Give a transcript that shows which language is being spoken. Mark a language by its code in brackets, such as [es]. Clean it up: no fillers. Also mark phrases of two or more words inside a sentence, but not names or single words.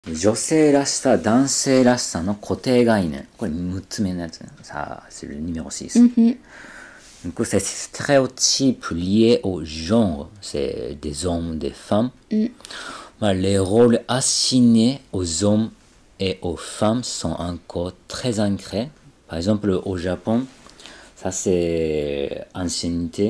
[ja] 女性らしさ、男性らしさの固定概念。これ6つ目のやつ。 [fr] Ça, c'est le numéro 6. Du coup, c'est stéréotypes liés au genre. C'est des hommes, des femmes. Les rôles assignés aux hommes et aux femmes sont encore très ancrés. Par exemple, au Japon, ça c'est ancienneté.